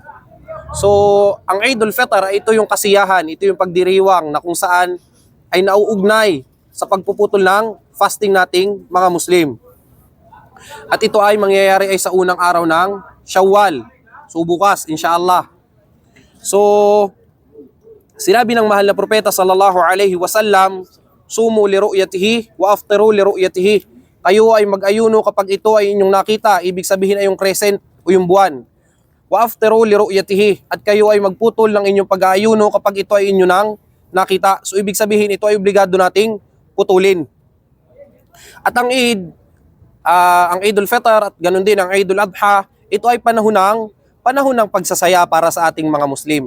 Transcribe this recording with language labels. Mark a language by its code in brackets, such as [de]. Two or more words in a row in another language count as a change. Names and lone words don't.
[tl] So ang Eidul Fitr ay ito yung kasiyahan, ito yung pagdiriwang na kung saan ay nauugnay sa pagpuputol ng fasting nating mga Muslim. At ito ay mangyayari ay sa unang araw ng Shawwal. So bukas, inshallah. So sinabi ng mahal na propeta [ar] صلى الله عليه وسلم, صوموا لرؤيته وأفطروا لرؤيته. [tl] Kayo ay mag-ayuno kapag ito ay inyong nakita. Ibig sabihin ay yung crescent o yung buwan. [ar] وأفطروا لرؤيته. [tl] At kayo ay magputol ng inyong pag-ayuno kapag ito ay inyong nang nakita. So ibig sabihin ito ay obligado nating putulin. At ang Eid, ang Eidul Fitr at ganun din ang Eidul Adha, ito ay panahon ng pagsasaya para sa ating mga Muslim.